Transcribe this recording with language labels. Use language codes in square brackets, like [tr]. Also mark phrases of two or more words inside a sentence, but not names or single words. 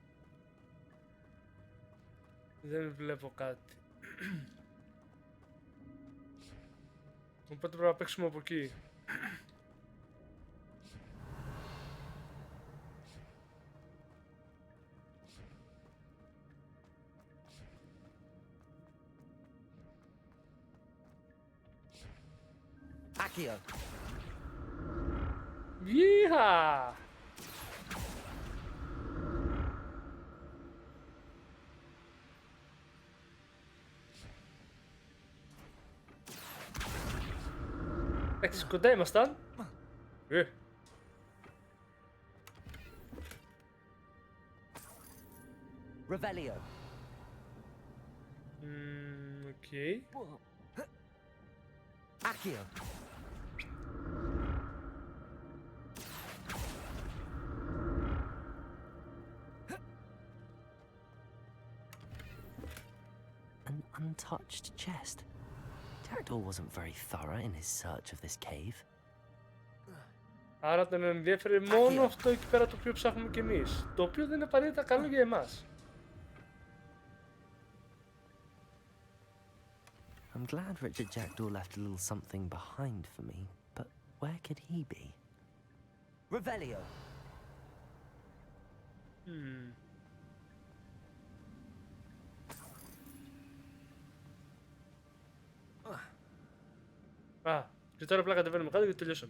[el] δεν βλέπω κάτι. Οπότε πρέπει να παίξουμε από εκεί. Accio. Yeehaw! Εντάξει, κοντά ήμασταν. Revelio. Οκ. Accio. [en] An untouched chest. Jackdaw wasn't very thorough in his search of this cave. [el] Άρα τον ενδιαφέρει μόνο αυτό εκεί πέρα το οποίο ψάχνουμε κι εμείς. Το οποίο δεν είναι απαραίτητα καλό για εμάς. [en] I'm glad Richard Jackdaw left a little something behind for me, but where could he be? [el] Revelio. Α, και τώρα απλά κατεβαίνουμε κάτω και τελειώσαμε.